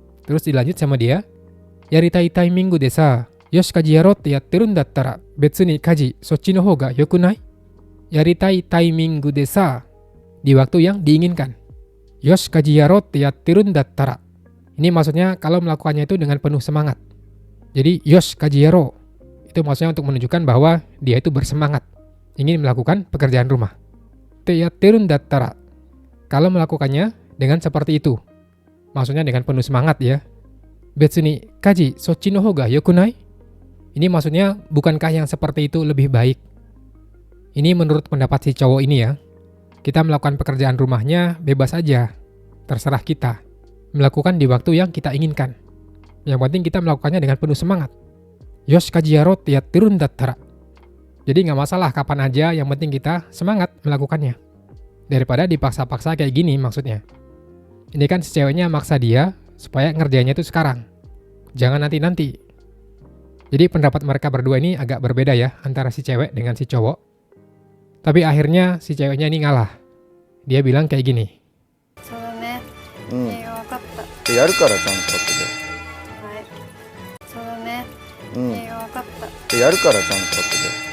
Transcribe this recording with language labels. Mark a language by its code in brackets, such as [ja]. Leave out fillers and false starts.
[id] Terus dilanjut sama dia, [ja] yaritai taiminggu de sa, yoshi kaji yaroってやってるんだったら、別に家事そっちの方が良くない? Yaritai taiminggu de sa, [id] di waktu yang diinginkan. [ja] Yoshi kaji yaroってやってるんだったら. [id] Ini maksudnya kalau melakukannya itu dengan penuh semangat. Jadi [ja] yoshi kaji yaro [id] itu maksudnya untuk menunjukkan bahwa dia itu bersemangat ingin melakukan pekerjaan rumah. [ja] Te yatterun dattara, [id] kalau melakukannya dengan seperti itu, maksudnya dengan penuh semangat ya. [ja] Betsu ni kaji sochi no hoga yokunai? [id] Ini maksudnya bukankah yang seperti itu lebih baik? Ini menurut pendapat si cowok ini ya. Kita melakukan pekerjaan rumahnya bebas aja, terserah kita. Melakukan di waktu yang kita inginkan. Yang penting kita melakukannya dengan penuh semangat. [ja] Yoshi kaji yaro te yatterun dattara. [id] Jadi nggak masalah kapan aja, yang penting kita semangat melakukannya. Daripada dipaksa-paksa kayak gini maksudnya. Ini kan si ceweknya maksa dia supaya ngerjainnya itu sekarang. Jangan nanti-nanti. Jadi pendapat mereka berdua ini agak berbeda ya, antara si cewek dengan si cowok. Tapi akhirnya si ceweknya ini ngalah. Dia bilang kayak gini. [ja] そうだね。わかった。やるからちゃんと後で。はい。そうだね。わかった。やるからちゃんと後で。